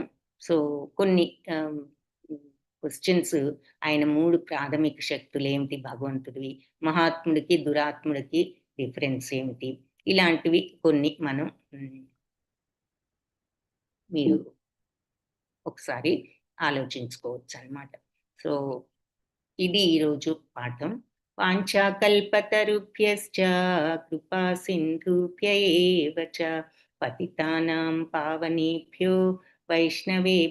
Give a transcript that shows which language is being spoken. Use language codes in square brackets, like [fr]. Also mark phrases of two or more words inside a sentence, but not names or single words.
[te] సో కొన్ని క్వశ్చన్స్, ఆయన 3 ప్రాథమిక శక్తులు ఏమిటి భగవంతుడివి, మహాత్ముడికి దురాత్ముడికి డిఫరెన్స్ ఏమిటి, ఇలాంటివి కొన్ని మనం మీరు ఒకసారి ఆలోచించుకోవచ్చు అన్నమాట. సో ఇది ఈరోజు పాఠం. [sa] वाञ्छाकल्पतरुभ्यश्च कृपा सिन्धुभ्य एव च पतितानां पावनेभ्यो वैष्णवेभ्यो